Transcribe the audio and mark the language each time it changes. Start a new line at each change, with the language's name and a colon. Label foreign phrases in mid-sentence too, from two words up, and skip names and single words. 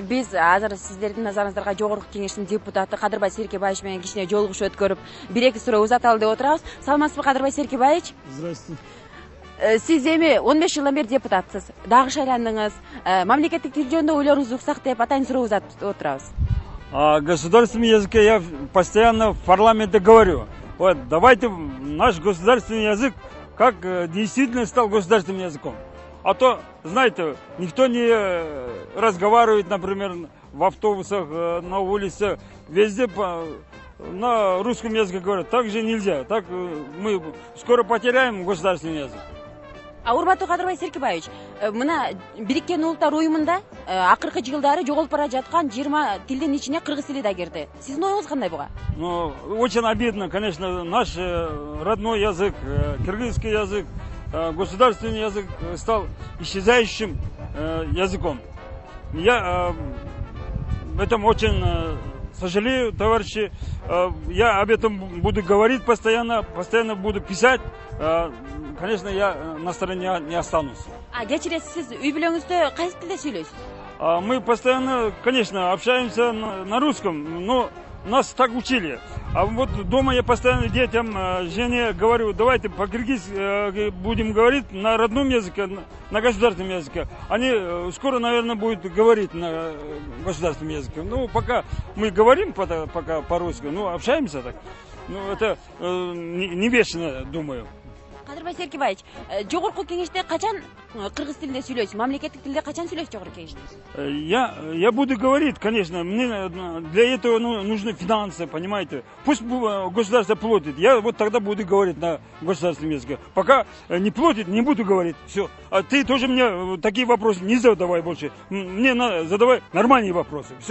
Kyrgyz: Биз азыр сиздердин назарыңыздарга Жогорку Кеңештин депутаты Кадырбай Серкебаевич менен кичине жолугушуу өткөрүп, бир-эки суроо узаталы деп отурабыз. Саламатсызбы, Кадырбай Серкебаевич?
Russian: Здравствуйте.
Kyrgyz: Сиз эми 15 жылдан бери депутатсыз. Дагы шайландыңыз. Мамлекеттик тил жөнүндө ойлоруңузду уксак деп атайын суроо узатып отурабыз.
Russian: О государственном языке я постоянно в парламенте говорю. Вот, давайте наш государственный язык как действительно стал государственным языком. А то, знаете, никто не разговаривает, например, в автобусах, на улице, везде на русском языке говорят. Так же нельзя. Так мы скоро потеряем государственный язык.
Kyrgyz: Урматтуу Кадырбай Серкебаевич, мына Бириккен Улуттар Уюмунда акыркы жылдары жоголуп бара жаткан 20 тилдин ичине кыргыз тили да кирди. Сиздин оюңуз кандай буга?
Russian: Ну, очень обидно, конечно, наш родной язык, кыргызский язык, государственный язык стал исчезающим языком. Я этом очень сожалею, товарищи. Я об этом буду говорить постоянно буду писать. Конечно, я на стороне не останусь.
Kyrgyz: Кечиресиз, сиз үй бүлөңүздө кайсы тилде сүйлөйсүз?
Russian: Мы постоянно, конечно, общаемся на русском, но нас так учили. А вот дома я постоянно детям, жене говорю, давайте по-киргизски будем говорить на родном языке, на государственном языке. Они скоро, наверное, будут говорить на государственном языке. Ну, пока мы говорим пока по-русски, ну, общаемся так. Ну, это не вечно, думаю.
Kyrgyz: Кадырбай Серкебаевич, Жогорку Кеңеште качан кыргыз тилинде сүйлөйсүз? Мамлекеттик тилде качан сүйлөйсүз Жогорку Кеңеште?
Russian: Я буду говорить, конечно. Мне для этого нужны финансы, понимаете. Пусть государство платит. Я вот тогда буду говорить на государственном языке. Пока не платит, не буду говорить. Все. А ты тоже мне такие вопросы не задавай больше. Мне задавай нормальные вопросы.